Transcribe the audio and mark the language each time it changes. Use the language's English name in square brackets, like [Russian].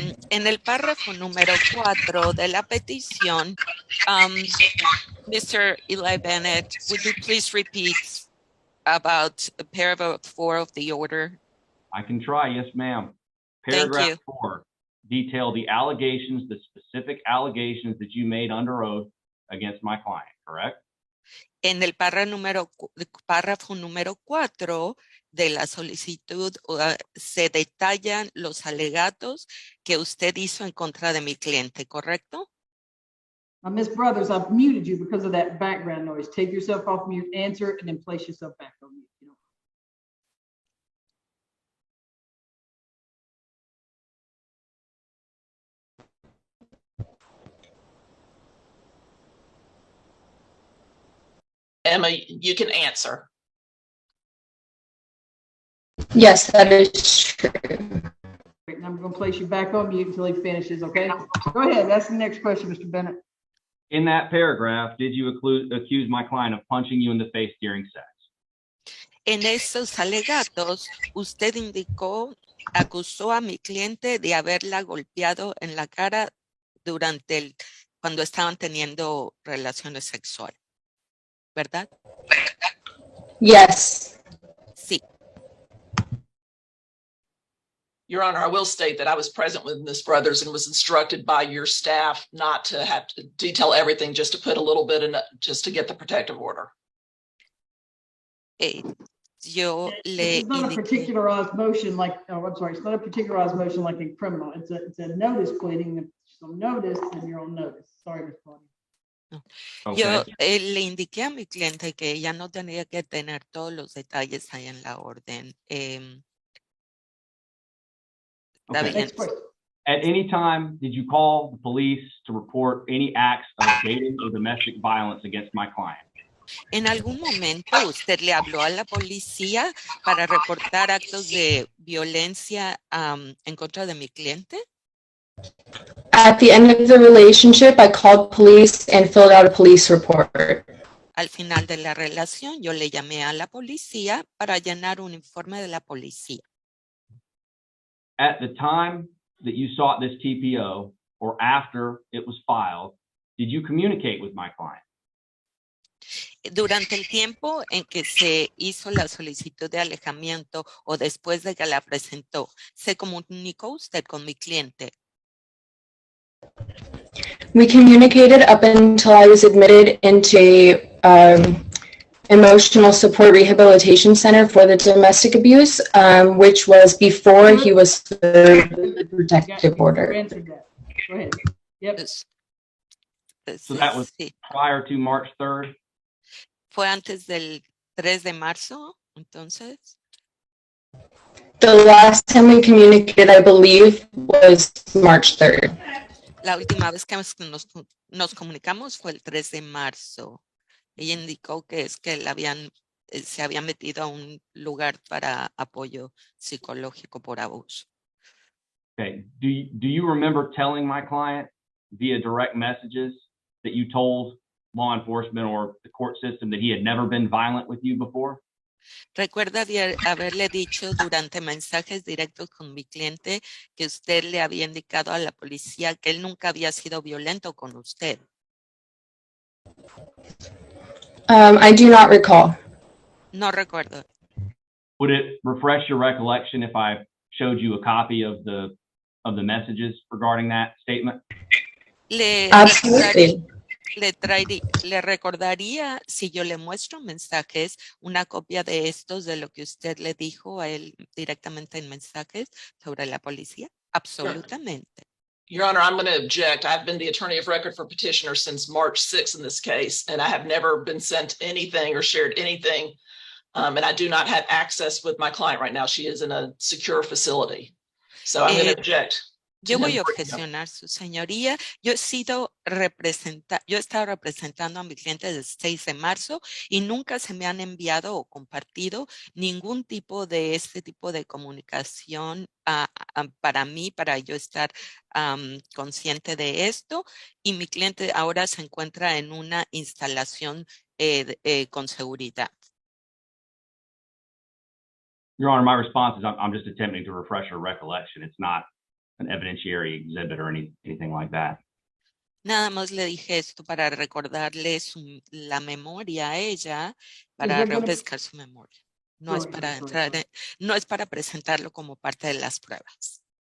[Spanish] En el párrafo número 4 de la petición, Mr. [English] Eli Bennett, would you please repeat about paragraph 4 of the order? I can try, yes, ma'am. Paragraph 4, detail the allegations, the specific allegations that you made under oath against my client, correct? [Spanish] En el párrafo número 4 de la solicitud se detallan los alegatos que usted hizo en contra de mi cliente, ¿correcto? [English] Now, Miss Brothers, I've muted you because of that background noise. Take yourself off mute, answer, and then place yourself back on mute. You know. Emma, you can answer. Yes, that is true. And I'm going to place you back on mute until he finishes, okay? Go ahead. That's the next question, Mr. Bennett. In that paragraph, did you accuse my client of punching you in the face during sex? [Spanish] En esos alegatos, usted acusó a mi cliente de haberla golpeado en la cara cuando estaban teniendo relaciones sexuales, ¿verdad? [English] Yes. [Spanish] Sí. [English] Your Honor, I will state that I was present with Ms. Brothers and was instructed by your staff not to have to detail everything, just to put a little bit in, just to get the protective order. [Spanish] Yo le [English] It's not a particularized motion like, oh, I'm sorry, it's not a particularized motion like in criminal. It's a notice pleading. If you're on notice, then you're on notice. Sorry, Ms. Claudia. No. Okay. [Spanish] Yo le indiqué a mi cliente que ella no tenía que tener todos los detalles ahí en la orden. [English] Okay. At any time, did you call the police to report any acts of dating or domestic violence against my client? [Spanish] ¿En algún momento usted le habló a la policía para reportar actos de violencia en contra de mi cliente? [English] At the end of the relationship, I called police and filled out a police report. [Spanish] Al final de la relación, yo le llamé a la policía para llenar un informe de la policía. [English] At the time that you sought this TPO or after it was filed, did you communicate with my client? [Spanish] Durante el tiempo en que se hizo la solicitud de alejamiento o después de que la presentó, ¿se comunicó usted con mi cliente? [English] We communicated up until I was admitted into emotional support rehabilitation center for the domestic abuse, which was before he was the protective order. Go ahead. Yep. So that was prior to March 3rd? [Spanish] Fue antes del 3 de marzo, entonces. [English] The last time we communicated, I believe, was March 3rd. [Spanish] La última vez que nos comunicamos fue el 3 de marzo. Ella indicó que es que se había metido a un lugar para apoyo psicológico por abuso. [English] Okay. Do you remember telling my client via direct messages that you told law enforcement or the court system that he had never been violent with you before? [Spanish] ¿Recuerda haberle dicho durante mensajes directos con mi cliente que usted le había indicado a la policía que él nunca había sido violento con usted? [English] I do not recall. [Spanish] No recuerdo. [English] Would it refresh your recollection if I showed you a copy of the messages regarding that statement? Absolutely. [Spanish] Le recordaría si yo le muestro mensajes, una copia de estos de lo que usted le dijo a él directamente en mensajes sobre la policía. Absolutamente. [English] Your Honor, I'm going to object. I've been the attorney of record for petitioner since March 6th in this case, and I have never been sent anything or shared anything. And I do not have access with my client right now. She is in a secure facility. So I'm going to object. [Spanish] Yo voy a objecionar, su señoría. Yo he estado representando a mi cliente desde el 6 de marzo y nunca se me han enviado o compartido ningún tipo de este tipo de comunicación para mí, para yo estar consciente de esto. Y mi cliente ahora se encuentra en una instalación con seguridad. [English] Your Honor, my response is I'm just attempting to refresh her recollection. It's not an evidentiary exhibit or anything like that. [Spanish] Nada más le dije esto para recordarle la memoria a ella, para refrescar su memoria. No es para entrar, no es para presentarlo como parte de las pruebas.